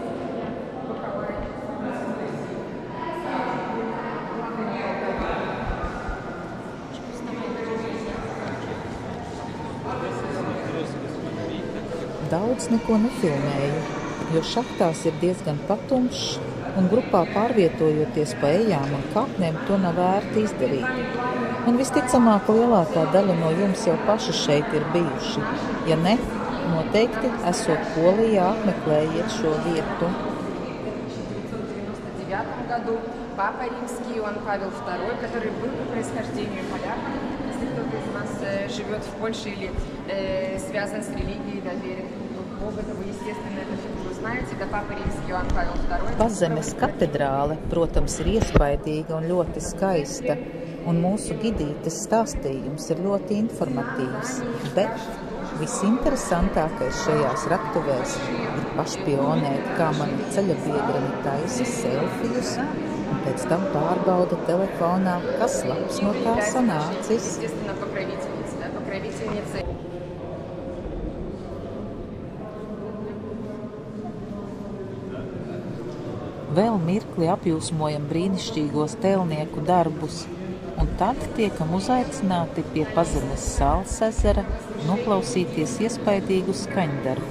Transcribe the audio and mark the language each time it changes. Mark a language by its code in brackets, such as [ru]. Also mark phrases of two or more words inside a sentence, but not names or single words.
[lv] Daudz neko nefilmēju, jo šahtās ir diezgan patumšs, un grupā pārvietojoties pa ejām un kāpnēm to nav vērti izdarīt. Un visticamāk, lielākā daļa no jums jau paši šeit ir bijuši. Ja ne, noteikti esot Polijā apmeklējiet šo vietu. [ru] В 1999 году Папа Римский Иоанн Павел II, который был по происхождению поляком. Если кто-то из нас живет в Польше или связан с религией, доверен Богу, то вы, естественно, эту фигуру знаете. Это Папа Римский Иоанн Павел II. [lv] Pazemes katedrāle, protams, ir iespaidīga un ļoti skaista, un mūsu gidītes stāstījums ir ļoti informatīvs, bet visinteresantākais šajās raktuvēs ir pašpionēt, kā mani ceļabiedreni taisa selfijus, un pēc tam pārbauda telefonā, kas labs no tā sanācis. [ru] Естественно, покровительница. [lv] Vēl mirkli apjūsmojam brīnišķīgos tēlnieku darbus, un tad tiekam uzaicināti pie Pazemes salas ezera noklausīties iespaidīgu skaņdarbu.